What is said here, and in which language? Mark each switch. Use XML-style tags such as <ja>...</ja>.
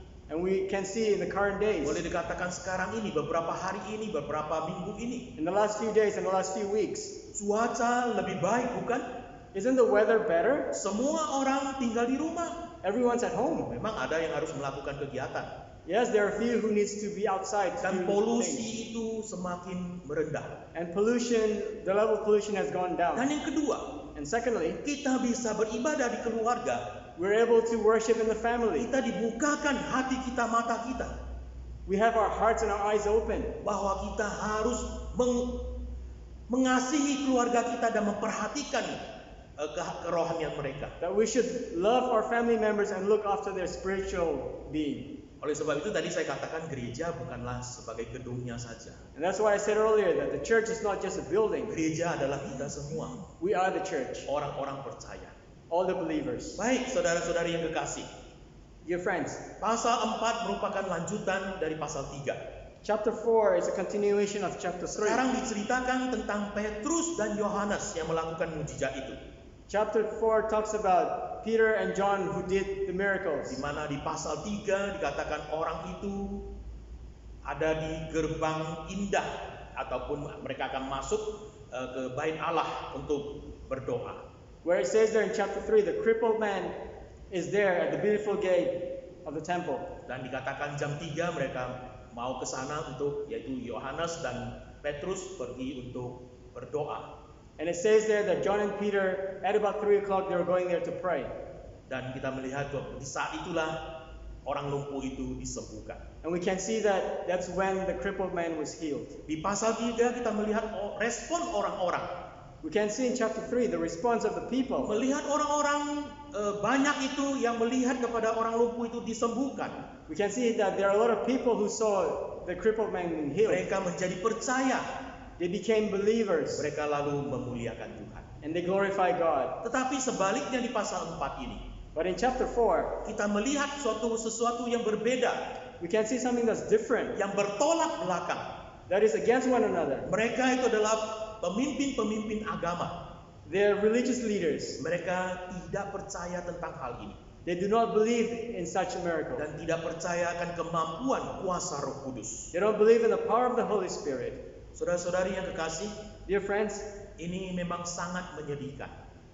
<en>And we can see in the current days,</en> <id>Boleh dikatakan sekarang ini, beberapa hari ini, beberapa minggu ini.</id> <en>in the last few days and the last few weeks,</en> <id>Cuaca lebih baik bukan?</id> <en>isn't the weather better?</en> <id>Semua orang tinggal di rumah.</id> <en>Everyone's at home.</en> <id>Memang ada yang harus melakukan kegiatan.</id> <en>Yes, there are a few who needs to be outside to</en> <id>Dan</id> <en>do things.</en> <id>polusi itu semakin merendah.</id> <en>And pollution, the level of pollution has gone</en> <id>Dan</id> <en>down.</en> <id>yang kedua,</id> <en>And secondly,</en> <id>kita bisa beribadah di keluarga.</id> <en>we're able to worship in the family.</en> <id>Kita dibukakan hati kita, mata kita.</id> <en>We have our hearts and our eyes open.</en> <id>Bahwa kita harus mengasihi keluarga kita dan memperhatikan kerohanian mereka.</id> <en>That we should love our family members and look after their spiritual being.</en> <id>Oleh sebab itu tadi saya katakan gereja bukanlah sebagai gedungnya saja.</id> <en>And that's why I said earlier that the church is not just a building.</en> <id>Gereja adalah kita semua,</id> <en>We are the church,</en> <id>orang-orang percaya.</id> <en>all the believers.</en> <id>Baik, saudara-saudari yang kekasih.</id> <en>Dear friends,</en> <id>Pasal 4 merupakan lanjutan dari pasal 3.</id> <en>Chapter 4 is a continuation of chapter 3.</en> <id>Sekarang diceritakan tentang Petrus dan Yohanes yang melakukan mujizat itu.</id> <en>Chapter 4 talks about Peter and John who did the miracles.</en> <id>Di mana di pasal 3 dikatakan orang itu ada di gerbang indah ataupun mereka akan masuk ke bait Allah untuk berdoa.</id> <en>Where it says there in chapter 3, the crippled man is there at the beautiful gate of the temple.</en> <id>Dan dikatakan jam 3 mereka mau ke sana untuk, yaitu Yohanes dan Petrus pergi untuk berdoa.</id> <en>And it says there that John and Peter, at about 3 o'clock, they were going there to pray.</en> <id>Dan kita melihat di saat itulah orang lumpuh itu disembuhkan.</id> <en>And we can see that that's when the crippled man was healed.</en> <id>Di pasal 3 kita melihat respon orang-orang.</id> <en>We can see in chapter 3 the response of the people.</en> <id>Melihat orang-orang banyak itu yang melihat kepada orang lumpuh itu disembuhkan.</id> <en>We can see that there are a lot of people who saw the crippled man being healed.</en> <id>Mereka menjadi percaya.</id> <en>They became believers</en> <id>Mereka lalu memuliakan Tuhan.</id> <en>and they glorify God.</en> <id>Tetapi sebaliknya di pasal 4 ini,</id> <en>But in chapter 4,</en> <id>kita melihat sesuatu yang berbeda,</id> <en>we can see something that's different,</en> <id>yang bertolak belakang.</id> <en>that is against one another.</en> <id>Mereka itu adalah pemimpin-pemimpin agama.</id> <en>They are religious leaders.</en> <id>Mereka tidak percaya tentang hal ini</id> <en>They do not believe in such a miracle.</en> <id>dan tidak percaya akan kemampuan kuasa Roh Kudus.</id> <en>They don't believe in the power of the Holy Spirit.</en> <id>Saudara-saudari yang kekasih,</id> <en>Dear friends,</en> <id>ini memang sangat menyedihkan.</id>